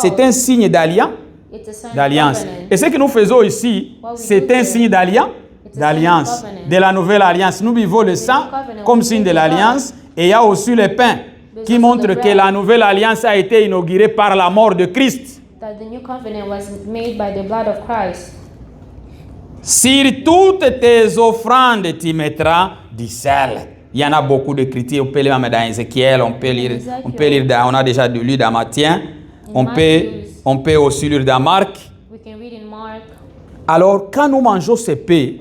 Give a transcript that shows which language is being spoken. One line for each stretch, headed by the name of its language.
French: c'est un signe d'alliance.
English: it's a sign of
French: D'alliance.
English: covenant.
French: Et ce que nous faisons ici, c'est un signe d'alliance, de la nouvelle alliance. Nous vivons le sang comme signe de l'alliance, et il y a aussi le pain qui montre que la nouvelle alliance a été inaugurée par la mort de Christ.
English: That the new covenant was made by the blood of Christ.
French: Sur toutes tes offrandes, tu mettras du sel. Il y en a beaucoup de critiques. On peut lire dans Ézéchiel, on peut lire on a déjà lu dans Matthieu, on peut aussi lire dans Marc.
English: We can read in Mark,
French: Alors, quand nous mangeons ce pain,